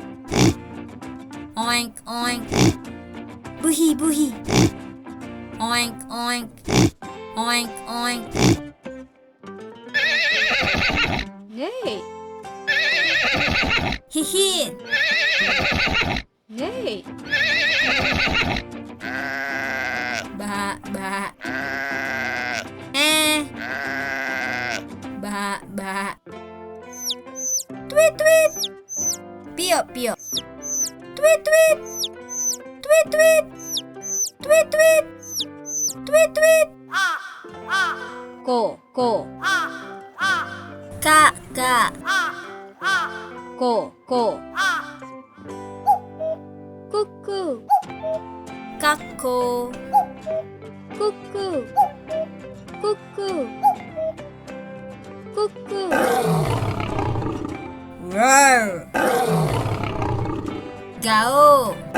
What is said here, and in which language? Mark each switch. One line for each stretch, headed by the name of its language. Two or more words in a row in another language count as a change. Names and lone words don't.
English: Oink oink.
Japanese: Buhi buhi.
English: Oink oink. Oink oink. Hey. Hihi. Hey. Ba ba. Ba ba. Tweet tweet.
Japanese: Pio pio.
English: Tweet tweet. Tweet tweet. Tweet tweet. Tweet tweet. Ko ko. Ka ka. Ko ko. Cuckoo.
Japanese: Kakko. Cuckoo.
English: Cuckoo. Cuckoo. Roar. Gao.